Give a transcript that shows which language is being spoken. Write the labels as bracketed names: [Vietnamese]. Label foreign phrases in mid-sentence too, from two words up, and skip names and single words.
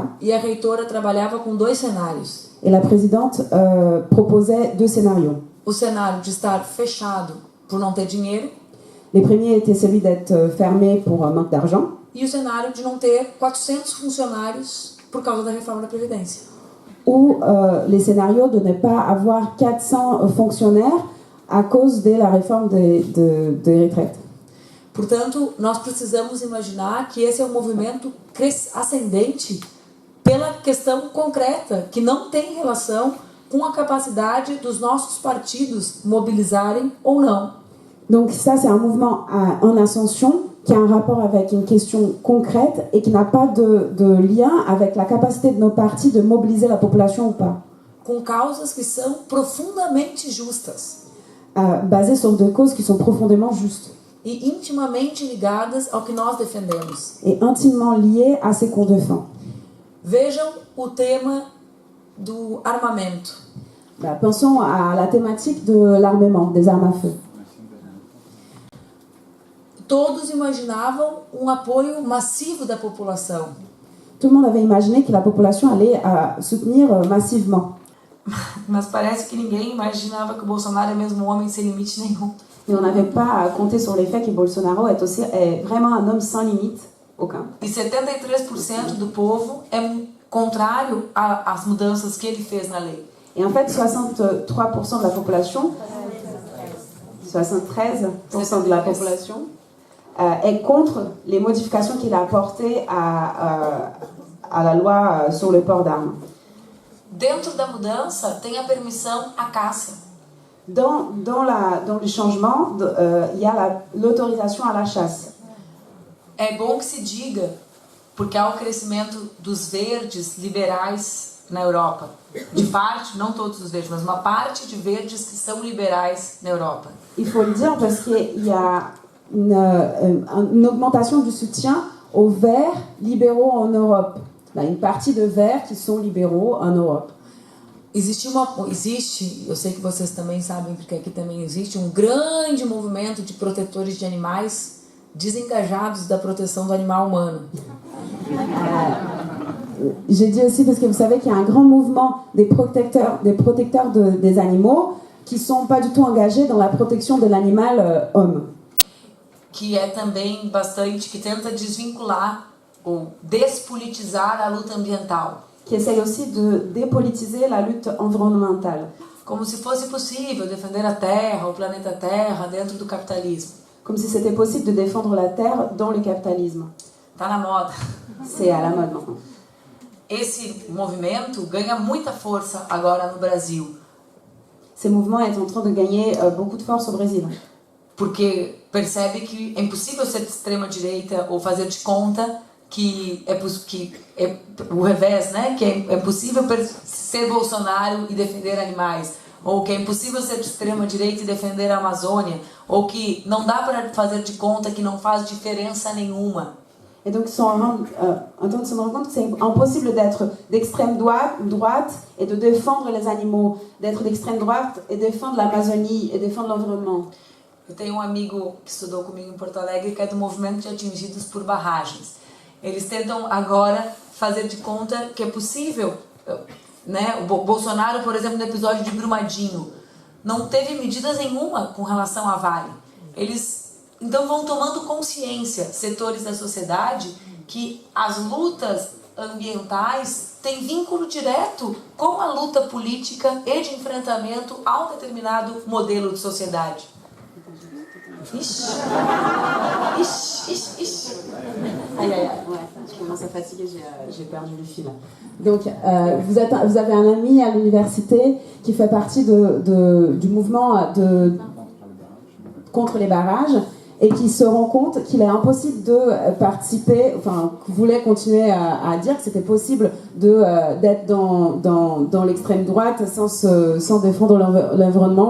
[Portuguese] e a reitora trabalhava com 2 cenários. [French] et la présidente proposait 2 scénarios. [Portuguese] O cenário de estar fechado por não ter dinheiro [French] Les premiers étaient celui d'être fermé pour un manque d'argent [Portuguese] e o cenário de não ter 400 funcionários por causa da reforma da Previdência. [French] ou les scénarios de ne pas avoir 400 fonctionnaires à cause de la réforme des retraites. [Portuguese] Portanto, nós precisamos imaginar que esse é um movimento ascendente pela questão concreta, que não tem relação com a capacidade dos nossos partidos mobilizarem ou não. [French] Donc ça, c'est un mouvement en ascension qui a un rapport avec une question concrète et qui n'a pas de lien avec la capacité de nos partis de mobiliser la population ou pas. [Portuguese] Com causas que são profundamente justas [French] Basées sur 2 causes qui sont profondément justes [Portuguese] e intimamente ligadas ao que nós defendemos. [French] et intimement liées à ce qu'on défend. [Portuguese] Vejam o tema do armamento. [French] Pensons à la thématique de l'armement, des armes à feu. [Portuguese] Todos imaginavam um apoio massivo da população. [French] Tout le monde avait imaginé que la population allait soutenir massivement. [Portuguese] Mas parece que ninguém imaginava que o Bolsonaro é mesmo um homem sem limite nenhum. [French] Mais on n'avait pas compté sur les faits que Bolsonaro est vraiment un homme sans limite, aucun. [Portuguese] E 73% do povo é contrário às mudanças que ele fez na lei. [French] Et en fait, 63% de la population, 73% de la population est contre les modifications qu'il a apportées à la loi sur le port d'armes. [Portuguese] Dentro da mudança tem a permissão à caça. [French] Dans le changement, il y a l'autorisation à la chasse. [Portuguese] É bom que se diga, porque há o crescimento dos verdes liberais na Europa. De parte, não todos os verdes, mas uma parte de verdes que são liberais na Europa. [French] Il faut le dire parce qu'il y a une augmentation du soutien aux verts libéraux en Europe. Il y a une partie de verts qui sont libéraux en Europe. [Portuguese] Existe, eu sei que vocês também sabem, porque aqui também existe um grande movimento de protetores de animais desengajados da proteção do animal humano. [French] J'ai dit aussi parce que vous savez qu'il y a un grand mouvement des protecteurs des animaux qui ne sont pas du tout engagés dans la protection de l'animal homme. [Portuguese] Que é também bastante, que tenta desvincular ou despolitizar a luta ambiental. [French] Qui essaye aussi de dépolitiser la lutte environnementale. [Portuguese] como se fosse possível defender a Terra, o planeta Terra, dentro do capitalismo. [French] Comme si c'était possible de défendre la terre dans le capitalisme. [Portuguese] Tá na moda. [French] C'est à la mode maintenant. [Portuguese] Esse movimento ganha muita força agora no Brasil, [French] Ces mouvements est en train de gagner beaucoup de force au Brésil. [Portuguese] porque percebe que é impossível ser de extrema direita ou fazer de conta que é o revés, né? Que é impossível ser Bolsonaro e defender animais, ou que é impossível ser de extrema direita e defender a Amazônia, ou que não dá para fazer de conta que não faz diferença nenhuma. [French] Et donc, ils se rendent compte que c'est impossible d'être d'extrême droite et de défendre les animaux, d'être d'extrême droite et défendre l'Amazonie et défendre l'environnement. [Portuguese] Eu tenho um amigo que estudou comigo em Porto Alegre que é do movimento de atingidos por barragens. Eles tentam agora fazer de conta que é possível, né? O Bolsonaro, por exemplo, no episódio de Brumadinho, não teve medidas nenhuma com relação à Vale. Eles então vão tomando consciência, setores da sociedade, que as lutas ambientais têm vínculo direto com a luta política e de enfrentamento a um determinado modelo de sociedade. Ixi. [French] Aïe, aïe, aïe. Ouais, je commence à fatiguer, j'ai perdu le fil. Donc, vous avez un ami à l'université qui fait partie du mouvement contre les barrages et qui se rend compte qu'il est impossible de participer, enfin, voulait continuer à dire que c'était possible d'être dans l'extrême droite sans défendre l'environnement.